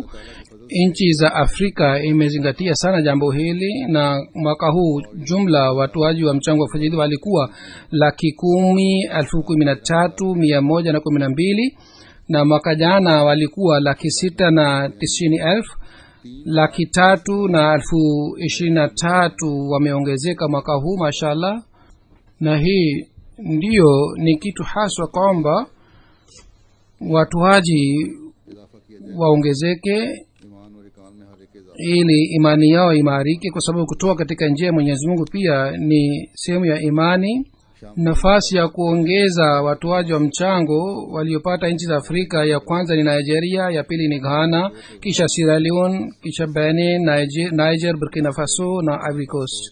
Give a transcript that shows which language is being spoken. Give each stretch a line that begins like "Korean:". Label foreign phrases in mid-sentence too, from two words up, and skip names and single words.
Swahili: Nchi za Afrika imezingatia sana jambo hili, na mwaka huu jumla watoaji wa mchango wa fadhili walikuwa 10,13,112, na mwaka jana walikuwa 690,000. 323,023 wameongezeka mwaka huu, mashallah. Na hii ndiyo ni kitu haswa kwamba watoaji
Urdu: اضافہ کیا جائے
Swahili: waongezeke
Urdu: ایمان اور ایقان میں ہر ایک اضافہ
Swahili: ili imani yao imarike, kwa sababu kutoa katika njia ya Mwenyezi Mungu pia ni sehemu ya imani. Nafasi ya kuongeza watoaji wa mchango waliopata nchi za Afrika, ya kwanza ni Nigeria, ya pili ni Ghana, kisha Sierra Leone, kisha Benin, Niger, Burkina Faso na Ivory Coast.